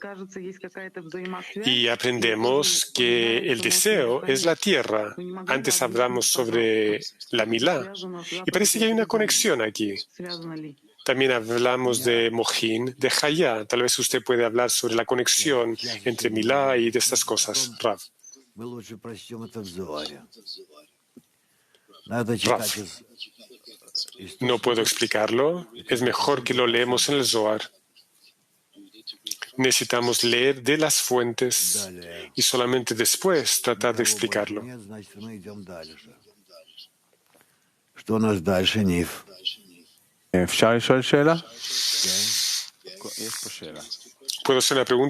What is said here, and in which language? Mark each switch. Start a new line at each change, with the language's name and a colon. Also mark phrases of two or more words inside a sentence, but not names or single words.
Spanish: Y aprendemos que el deseo es la tierra. Antes hablamos sobre la milá. Y parece que hay una conexión aquí. También hablamos de mohin, de hayá. Tal vez usted puede hablar sobre la conexión entre milá y de estas cosas. Rav.
Russian: Мы лучше прочтем это в Зоаре. Надо читать
Spanish: no puedo explicarlo. Es mejor que lo leemos en el Zohar. Necesitamos leer de las fuentes y solamente después tratar de explicarlo. ¿Puedo hacer una pregunta?